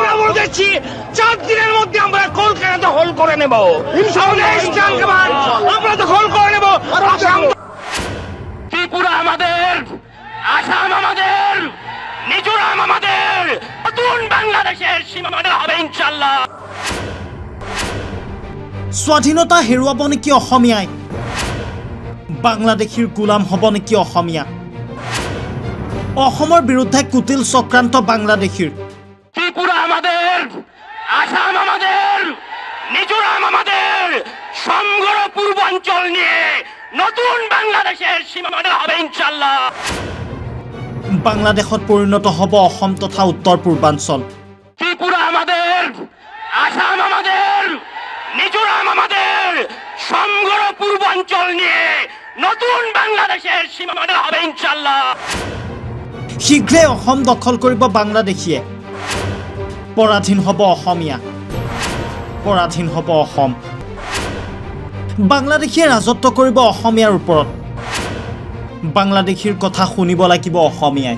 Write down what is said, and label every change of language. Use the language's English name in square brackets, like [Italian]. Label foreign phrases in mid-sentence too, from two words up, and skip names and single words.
[Bangla] আমরা বলতেছি 4 দিনের মধ্যে আমরা কলকাতা দখল করে নেব ইনশাআল্লাহ। আমরা দখল করে নেব। আসাম, ত্রিপুরা আমাদের, আসাম আমাদের, মিজোরাম আমাদের, নতুন বাংলাদেশের সীমানা হবে ইনশাআল্লাহ। [Assamese] স্বাধীনতা হেৰুৱাব নেকি অসমীয়াই? বাংলাদেশীৰ গোলাম হ'ব নেকি অসমীয়া? অসমৰ বিৰুদ্ধে কুটিল চক্ৰান্ত বাংলাদেশীৰ। [Bangla] ত্রিপুরা আমাদের, আসাম আমাদের, মিজোরাম আমাদের, সমগ্র পূর্বাঞ্চল নিয়ে নতুন বাংলাদেশের সীমানা হবে ইনশাআল্লাহ। [Assamese] বাংলাদেশত পৰিণত হ'ব অসম তথা উত্তৰ পূৰ্বাঞ্চল। [Bangla] ত্রিপুরা আমাদের, আসাম আমাদের, মিজোরাম আমাদের, সমগ্র পূর্বাঞ্চল নিয়ে নতুন বাংলাদেশের সীমানা হবে ইনশাআল্লাহ। [Assamese] শীঘ্ৰে অসম দখল কৰিব বাংলাদেশীয়ে। পৰাধীন হ'ব অসমীয়া, পৰাধীন হ'ব অসম। বাংলাদেশীয়ে ৰাজত্ব কৰিব অসমীয়াৰ ওপৰত। বাংলাদেশীৰ কথা শুনিব লাগিব অসমীয়াই।